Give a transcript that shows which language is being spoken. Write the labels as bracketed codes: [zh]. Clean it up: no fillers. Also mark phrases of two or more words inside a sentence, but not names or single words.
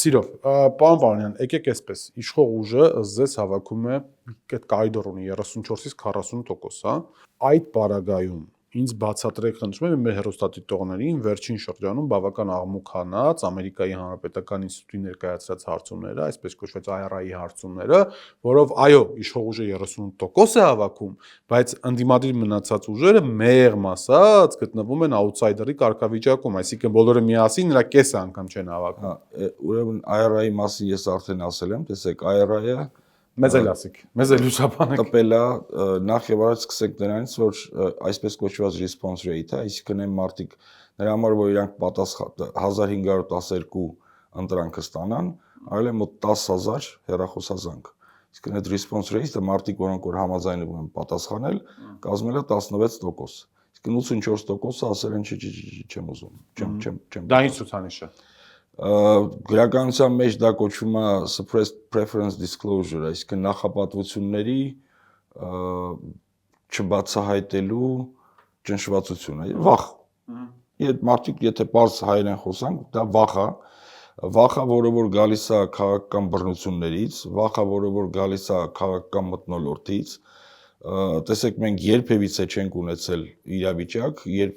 [hy] Սիրով, պարոն Պարոնյան, եկեք այսպես, իշխող ուժը ըստ հավաքում է այդ կարիդոր ունի 34-ից 40%, հա։ Այդ պարագայում ինձ բացատրեք, խնդրում եմ, մեր հեռուստադիտողներին վերջին շրջանում բավական աղմուկ-հանած Ամերիկայի Հանրապետական ինստիտուտի ներկայացրած հարցումները, այսպես կոչված IRI հարցումները, որով այո, իշխող ուժը 38% է հավաքում, բայց ընդդիմադիր մնացած ուժերը մեղմ ասած գտնվում են աութսայդերի կարգավիճակում, այսինքն բոլորը միասին նրա կեսը անգամ չեն հավաքում։ Ուրեմն IRI-ի մասին ես արդեն ասել եմ, տեսեք, IRI-ը մեզ էլ ասեք, մեզ էլ լուսաբանեք։ Տպելա նախ եւ առաջ սկսենք նրանից, որ այսպես կոչված [en] response rate- [hy] ը, այսինքն այն մարդիկ նրա համար, որ իրանք պատասխան 1512 ընտրանքը ստանան, արել են մոտ 10000 հեռախոսազանգ։ Այսինքն այդ [en] response rate- [hy] ը մարդիկ, որոնք որ համաձայնվում են պատասխանել, կազմել է 16%։ Այսինքն 84%-ը ասել են չեմ ուզում, չեմ։ Դա ինչ ցուցանիշ է։ Գրականության մեջ դա կոչվում է [en] suppressed preference disclosure, [hy] այսինքն նախապատվությունների չբացահայտելու ճնշվածությունը, վախ։ Այդ մարդիկ, եթե պարզ հայերեն խոսանք, դա վախ է, որը որ գալիս է քաղաքական բռնություններից, վախ է, որը որ գալիս է քաղաքական մթնոլորտից։ Տեսեք, մենք երբևիցե չենք ունեցել իրավիճակ, երբ